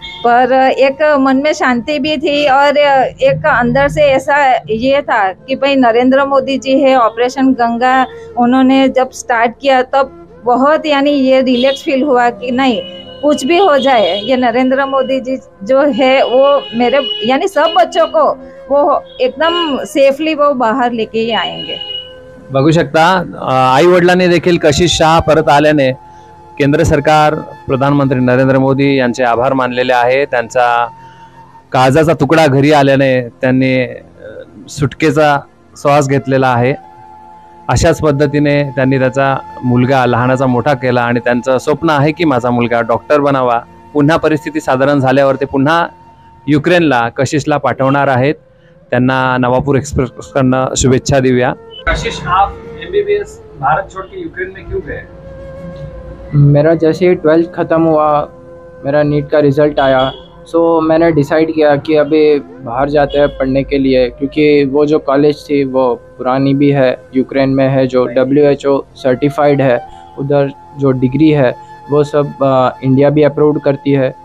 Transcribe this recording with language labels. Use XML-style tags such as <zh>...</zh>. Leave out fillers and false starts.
<hi>पर एक मन में शांति भी थी, और एक अंदर से ऐसा ये था कि भाई नरेंद्र मोदी जी है, ऑपरेशन गंगा उन्होंने जब स्टार्ट किया तब बहुत, यानी ये रिलैक्स फील हुआ कि नहीं, कुछ भी हो जाए ये नरेंद्र मोदी जी जो है वो मेरे, यानी सब बच्चों को वो एकदम सेफली वो बाहर लेके ही आएंगे।</hi> <mr>बघू शकता, आई वडिलांनी देखील कशिश शहा परत आल्याने केंद्र सरकार, प्रधानमंत्री नरेंद्र मोदी यांचे आभार मानलेले आहे. त्यांचा काळजाचा तुकडा घरी आल्याने त्यांनी सुटकेचा श्वास घेतलेला आहे. अशाच पद्धतीने त्यांनी त्याचा मुलगा लहानाचा मोठा केला आणि त्यांचं स्वप्न आहे की माझा मुलगा डॉक्टर बनावा. पुन्हा परिस्थिती साधारण झाल्यावर ते पुन्हा युक्रेनला कशिशला पाठवणार आहेत. त्यांना नवापूर एक्सप्रेसकडनं शुभेच्छा देऊया.</mr> <hi>कशिश, आप एमबीबीएस भारत छोड़ के यूक्रेन में क्यों गए? मेरा जैसे ही 12th ख़त्म हुआ, मेरा नीट का रिज़ल्ट आया, सो मैंने डिसाइड किया कि अभी बाहर जाते हैं पढ़ने के लिए, क्योंकि वो जो कॉलेज थी वो पुरानी भी है, यूक्रेन में है, जो WHO सर्टिफाइड है, उधर जो डिग्री है वो सब इंडिया भी अप्रूव करती है।</hi>